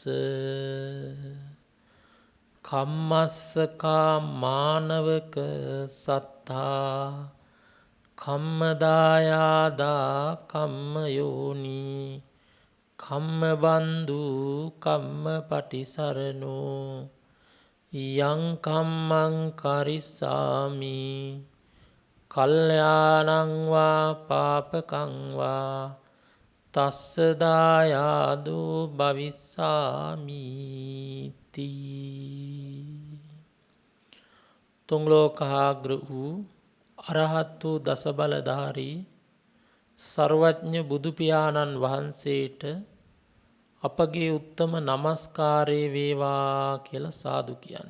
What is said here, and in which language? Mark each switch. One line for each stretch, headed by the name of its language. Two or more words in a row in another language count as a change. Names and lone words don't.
Pali: කම්මස්සකා මානවක සත්තා කම්මදායාදා කම්මයෝනි කම්මබන්දු කම්මපටිසරණෝ යං කම්මං කරිස්සාමි කල්යාණං වා පාපකං වා තස්ස දායාදෝ භවිස්සාමි තී.
Sinhala: තුන් ලෝකාග්‍ර වූ අරහත් වූ දසබලධාරී සර්වඥ බුදුපියාණන් වහන්සේට අපගේ උත්තම නමස්කාරය වේවා කියලා සාදු කියන්න.